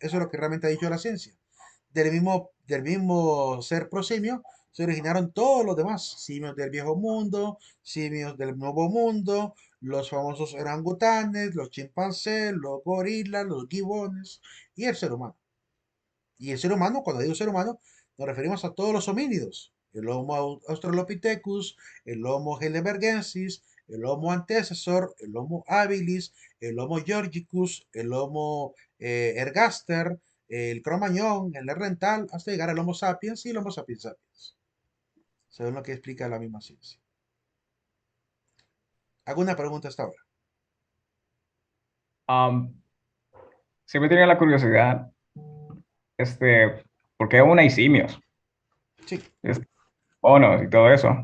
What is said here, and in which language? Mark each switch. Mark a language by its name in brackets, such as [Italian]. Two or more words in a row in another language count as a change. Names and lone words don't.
[Spanish] Eso es lo que realmente ha dicho la ciencia. Del mismo ser prosimio se originaron todos los demás. Simios del viejo mundo, simios del nuevo mundo, los famosos orangutanes, los chimpancés, los gorilas, los gibones y el ser humano. Y el ser humano, cuando digo ser humano, nos referimos a todos los homínidos. El Homo australopithecus, el Homo heidelbergensis, el Homo antecessor, el Homo habilis, el Homo georgicus, el Homo ergaster, el Cro-Magnon, el Neandertal, hasta llegar al Homo sapiens y el Homo sapiens sapiens, según lo que explica la misma ciencia. ¿Alguna pregunta hasta ahora? Am, Siempre tenía la curiosidad, ¿por qué aún hay simios? Sí. Es- Monos y todo eso.